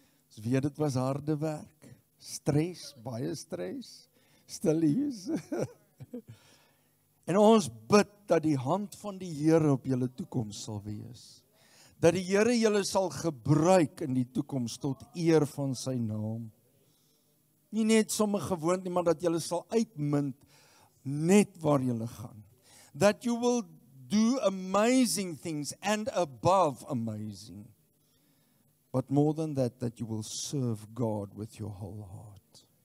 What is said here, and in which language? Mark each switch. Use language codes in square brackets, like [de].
[af] Ons weet dit was harde werk, stres, baie stres, stillies. En ons bid dat die hand van die Here op julle toekoms sal wees. Dat die Here julle sal gebruik in die toekoms tot eer van sy naam. Nie net sommer gewoond nie, maar dat julle sal uitmunt net waar julle gaan. [en] That you will do amazing things and above amazing. But more than that you will serve God with your whole heart.